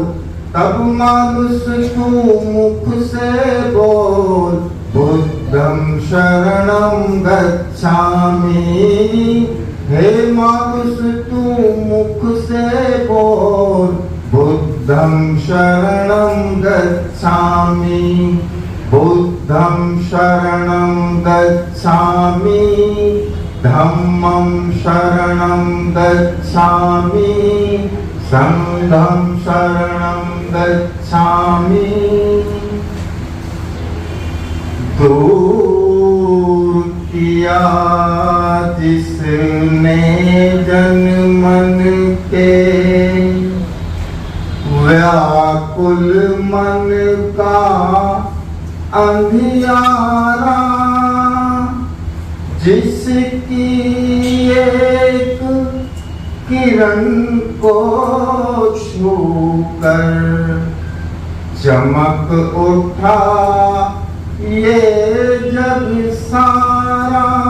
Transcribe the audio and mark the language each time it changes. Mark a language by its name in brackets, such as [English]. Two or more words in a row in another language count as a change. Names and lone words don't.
[Hindi] तब मानुष तू मुख से बोल, [Pali] बुद्धं शरणं गच्छामि। [Hindi] हे मानुष तू मुख से बोल, [Pali] बुद्धं शरणं गच्छामि। बुद्धं शरणं गच्छामि, धम्मं शरणं गच्छामि, संघं शरणं गच्छामि। [Hindi] दूर किया जिसने जन मन के, व्याकुल मन का अंधियारा, जिसकी एक किरण को छूकर चमक उठा ये जग सारा।